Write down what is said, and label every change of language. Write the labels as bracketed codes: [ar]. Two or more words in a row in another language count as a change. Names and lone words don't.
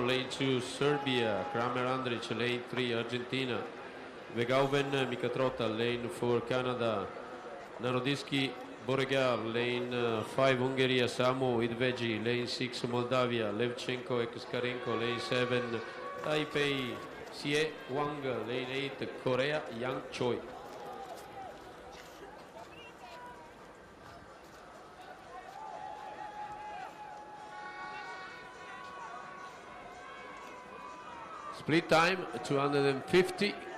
[en] Lane 2 Serbia, Kramer Andrich. Lane 3 Argentina, Vegauven Mikatrota. Lane 4 Canada, Narodiski Boregar. Lane 5 Hungary, Samu Idveji. Lane 6 Moldavia, Levchenko Ekskarenko. Lane 7 Taipei Sie Wang. Lane 8 Korea, Yang Choi. Split time 250.